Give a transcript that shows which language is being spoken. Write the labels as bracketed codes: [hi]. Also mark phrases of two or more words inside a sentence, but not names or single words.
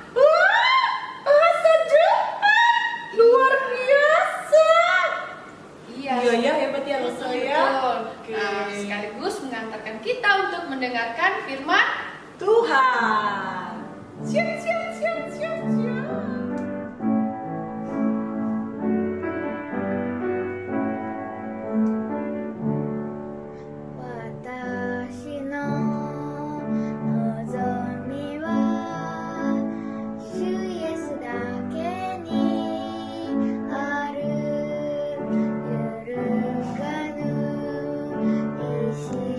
[id] Wah, bahasa Jepang luar biasa. Iya, hebat ya lo saya. Betul. Nah, sekaligus mengantarkan kita untuk mendengarkan firman Tuhan. Siap, siap, siap, siap, siap. [ja] 私の望みは主イエスだけにある揺るがぬ礎